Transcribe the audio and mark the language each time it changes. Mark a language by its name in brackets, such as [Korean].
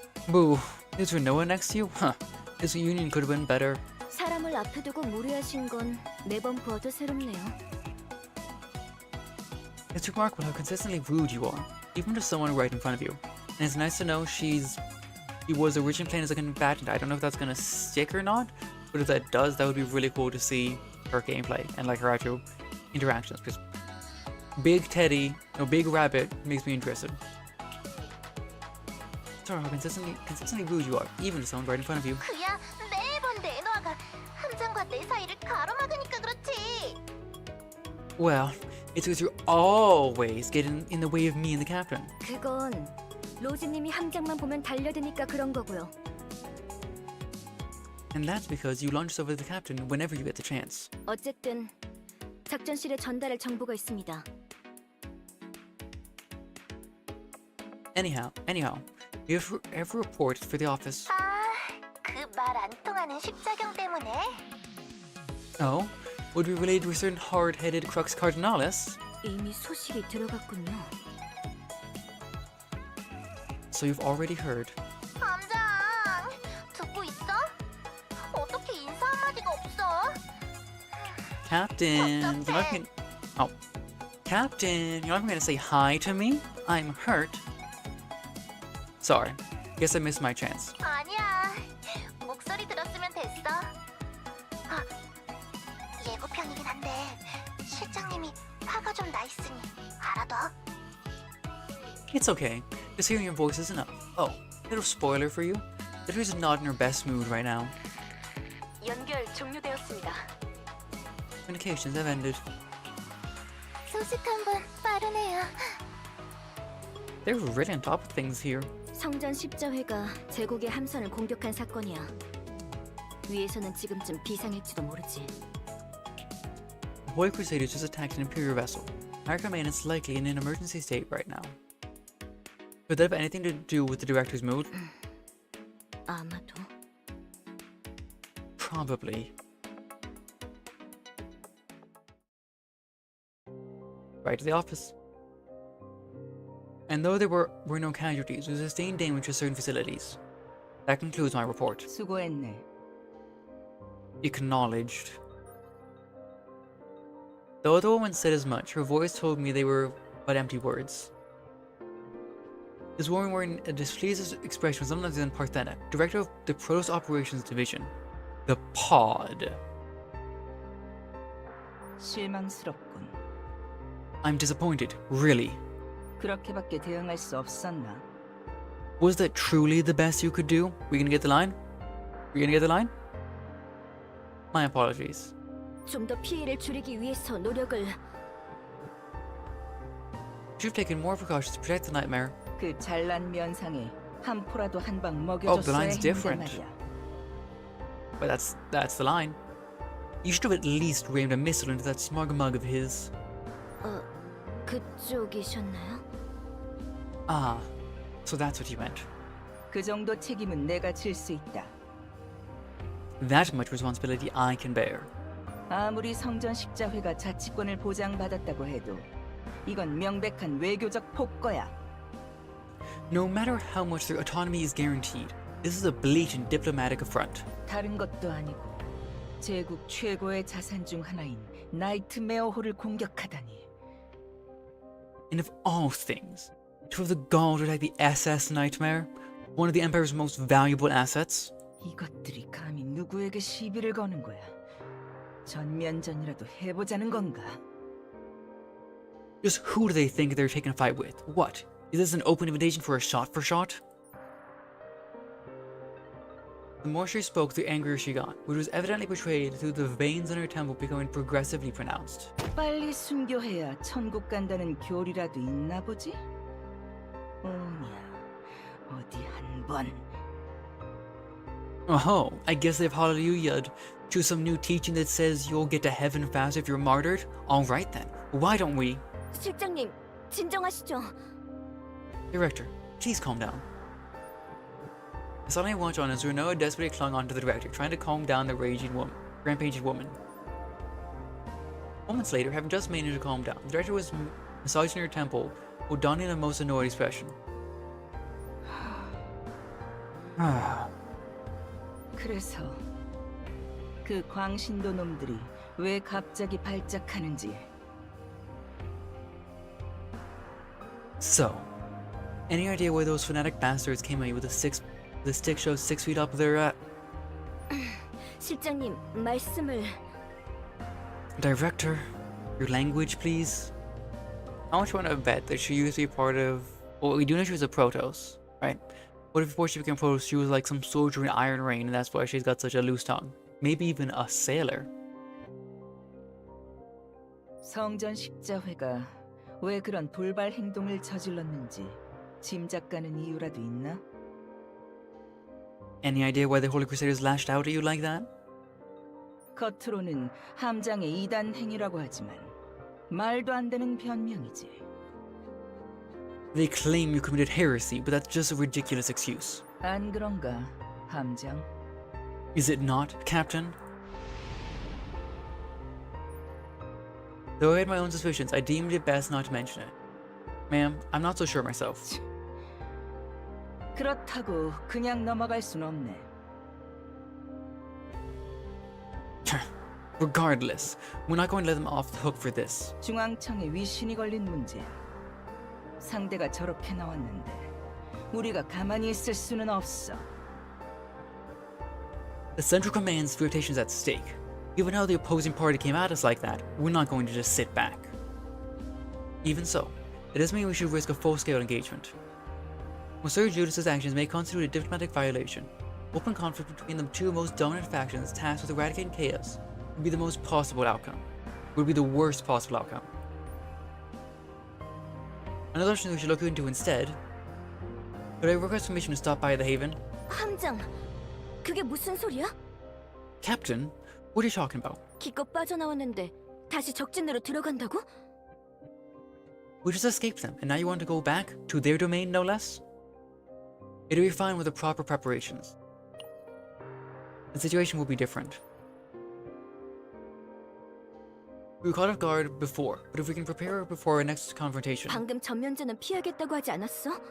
[English] Boo, is there no one next to you? Huh, this reunion could have been better. [Korean] 사람을 앞에 두고 무례하신 건 매번 보아도 새롭네요. [English] It's remarkable how consistently rude you are, even to someone right in front of you. And it's nice to know she was originally playing as a combatant. I don't know if that's gonna stick or not, but if that does, that would be really cool to see her gameplay and like her actual interactions. Because Big Teddy, no, Big Rabbit makes me interested. Sorry how consistently rude you are, even to someone right in front of you. [Korean] 그야 매번 레너가 함장과 내 사이를 가로막으니까 그렇지. [English] Well, it's because you're always getting in the way of me and the captain. [Korean] 그건 로지님이 함장만 보면 달려드니까 그런 거고요. [English] And that's because you launch over the captain whenever you get the chance. [Korean] 어쨌든 작전실에 전달할 정보가 있습니다. [English] Anyhow, you ever reported for the office? [Korean] 그 말 안 통하는 십자경 때문에? [English] Oh, would be related to a certain hard-headed crux cardinalis? [Korean] 이미 소식이 들어갔군요. [English] So you've already heard. [Korean] 함장, 듣고 있어? 어떻게 인사 한마디가 없어? [English] Captain, you're not being... Oh. Captain, you're not gonna say hi to me? I'm hurt. Sorry. Guess I missed my chance. [Korean] 아니야. 목소리 들었으면 됐어. 아, 예고편이긴 한데 실장님이 화가 좀 나 있으니 알아둬. [English] It's okay. Just hearing your voice is enough. Oh, little spoiler for you. Litera's not in her best mood right now. [Korean] 연결 종료되었습니다. [English] Communications have ended. [Korean] 소식 한번 빠르네요. [English] They're really on top of things here. [Korean] 성전 십자회가 제국의 함선을 공격한 사건이야. 위에서는 지금쯤 비상일지도 모르지. [English] The Holy Crusaders just attacked an Imperial vessel. Our command is likely in an emergency state right now. Could that have anything to do with the director's mood? [Korean] 아마도. [English] Probably. Right to the office. And though there were no casualties, we sustained damage to certain facilities. That concludes my report. [Korean] 수고했네. [English] Acknowledged. Though the woman said as much, her voice told me they were but empty words. This woman wearing a displeased expression was none other than Parthena, director of the Protoss Operations Division. The Pod. [Korean] 실망스럽군. [English] I'm disappointed, really. [Korean] 그렇게밖에 대응할 수 없었나? [English] Was that truly the best you could do? We gonna get the line? We gonna get the line? My apologies. [Korean] 좀 더 피해를 줄이기 위해서 노력을. [English] You've taken more precautions to protect the Nightmare. [Korean] 그 잘난 면상에 한 포라도 한 방 [English] the [Korean] 먹여줬어야 [English] line's [Korean] 했는데 [English] different. [Korean] 말이야. [English] But that's the line. You should have at least rammed a missile into that smug mug of his. [Korean] 그쪽이셨나요? [English] Ah, so that's what you meant. [Korean] 그 정도 책임은 내가 질 수 있다. [English] That much responsibility I can bear. [Korean] 아무리 성전 십자회가 자치권을 보장받았다고 해도 이건 명백한 외교적 폭거야. [English] No matter how much their autonomy is guaranteed, this is a blatant diplomatic affront. [Korean] 다른 것도 아니고 제국 최고의 자산 중 하나인 나이트메어홀을 공격하다니. [English] And of all things, to have the gall to attack the SS Nightmare, one of the Empire's most valuable assets. [Korean] 이것들이 감히 누구에게 시비를 거는 거야. 전면전이라도 해보자는 건가? [English] Just who do they think they're taking a fight with? What? Is this an open invitation for a shot? The more she spoke, the angrier she got, which was evidently portrayed through the veins in her temple becoming progressively pronounced. [Korean] 빨리 순교해야 천국 간다는 교리라도 있나 보지? 오냐, 어디 한번. [English] Oh, I guess they've hallelujah'd to some new teaching that says you'll get to heaven fast if you're martyred? Alright then, why don't we? [Korean] 실장님, 진정하시죠. [English] Director, please calm down. The sunlight watched on as Renault desperately clung onto the director, trying to calm down the rampaging woman. Moments later, having just managed to calm down, the director was massaging her temple while donning a most annoyed expression. [Korean] 그래서 그 광신도 놈들이 왜 갑자기 발작하는지. [English] So, any idea where those fanatic bastards came at you with the stick shows 6 feet up their [Korean] 실장님, 말씀을. [English] Director, your language, please. How much you want to bet that she used to be part of? Well, we do know she was a Protoss, right? What if before she became Protoss, she was like some soldier in Iron Rain, and that's why she's got such a loose tongue? Maybe even a sailor. [Korean] 성전 십자회가 왜 그런 돌발 행동을 저질렀는지 짐작 가는 이유라도 있나? [English] Any idea why the Holy Crusaders lashed out at you like that? [Korean] 겉으로는 함장의 이단 행위라고 하지만 말도 안 되는 변명이지. [English] They claim you committed heresy, but that's just a ridiculous excuse. [Korean] 안 그런가, 함장? [English] Is it not, Captain? Though I had my own suspicions, I deemed it best not to mention it. Ma'am, I'm not so sure myself. [Korean] 그렇다고 그냥 넘어갈 순 없네. [English] Regardless, we're not going to let them off the hook for this. [Korean] 중앙청에 위신이 걸린 문제야. 상대가 저렇게 나왔는데 우리가 가만히 있을 수는 없어. [English] The Central Command's reputation's at stake. Given how the opposing party came at us like that, we're not going to just sit back. Even so, it doesn't mean we should risk a full-scale engagement. While Sir Judas's actions may constitute a diplomatic violation, open conflict between the two most dominant factions tasked with eradicating chaos would be the most possible outcome. Would be the worst possible outcome. Another option we should look into instead. Could I request permission to stop by the Haven? [Korean] 함장, 그게 무슨 소리야? [English] Captain, what are you talking about? [Korean] 기껏 빠져나왔는데 다시 적진으로 들어간다고? [English] We just escaped them, and now you want to go back to their domain, no less? It'll be fine with the proper preparations. The situation will be different. We were caught off guard before, but if we can prepare before our next confrontation... [Korean] 방금 전면전은 피하겠다고 하지 않았어?